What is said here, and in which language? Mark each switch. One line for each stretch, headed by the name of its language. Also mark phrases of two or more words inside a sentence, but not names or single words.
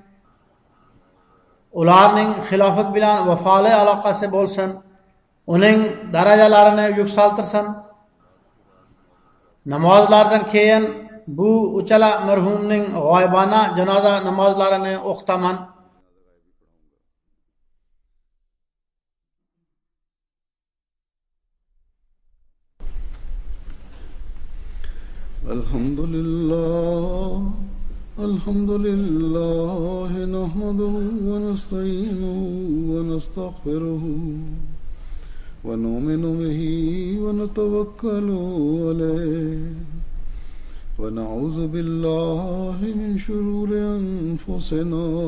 Uzbek: Ularning xilofat bilan vafoli aloqasi bo'lsin. Uning darajalarini yuksaltirsin. Namozlardan keyin bu uchala marhumning g'oyibona janoza namozlarini o'qitaman.
Arabic: الحمد لله نحمده ونستعينه ونستغفره ونؤمن به ونتوكل عليه ونعوذ بالله من شرور أنفسنا